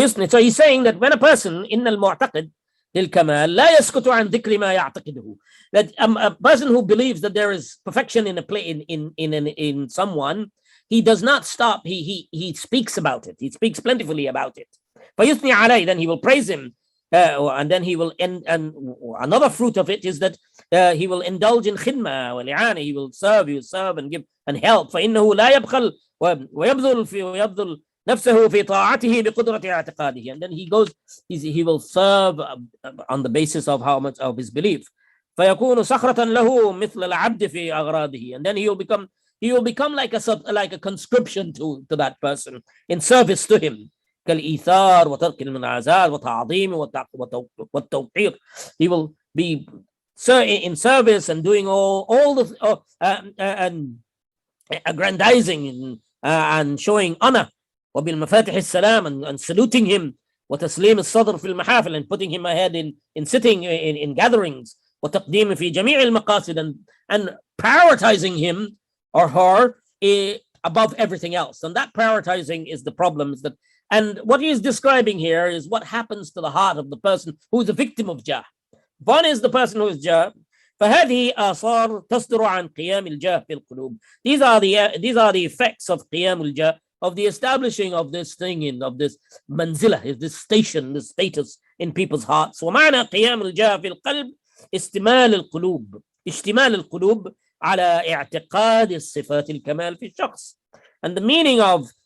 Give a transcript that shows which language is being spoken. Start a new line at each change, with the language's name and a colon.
English: So he's saying that when a person
Arabic: إن المعتقد للكمال لا يسكت عن ذكر ما يعتقده,
English: that a person who believes that there is perfection in someone, he does not stop. He speaks about it. He speaks plentifully about it.
Arabic: فيثني عليه,
English: then he will praise him, and then he will and another fruit of it is that he will indulge in khidmah والإعانة. He will serve and give and help.
Arabic: فإنه لا يبخل ويبذل نفسه في طاعته بقدرة اعتقاده.
English: And then he will serve on the basis of how much of his belief.
Arabic: فيكون صخرة له مثل العبد في أغراضه.
English: And then he will become like a conscription to that person in service to him.
Arabic: كالإيثار وترك المنازعات وتعظيم والتوقير.
English: He will be in service and doing all the and aggrandizing and showing honor.
Arabic: وبالمفاتح السلام,
English: and saluting him.
Arabic: وتسليم الصدر في المحافل,
English: and putting him ahead in sitting in gatherings.
Arabic: وتقديم في جميع المقاصد,
English: and prioritizing him or her above everything else. And that prioritizing is the problems that, and what he is describing here is what happens to the heart of the person who is a victim of jah. One is the person who is jah.
Arabic: فهذه آثار تصدر عن قيام الجاه في القلوب.
English: These are the effects of
Arabic: قيام الجاه,
English: of the establishing of this thing of this manzilah, this station, this status in people's hearts.
Arabic: ومعنى قيام الجاه في القلب اشتمال القلوب على اعتقاد الصفات الكمال في الشخص.
English: And the meaning of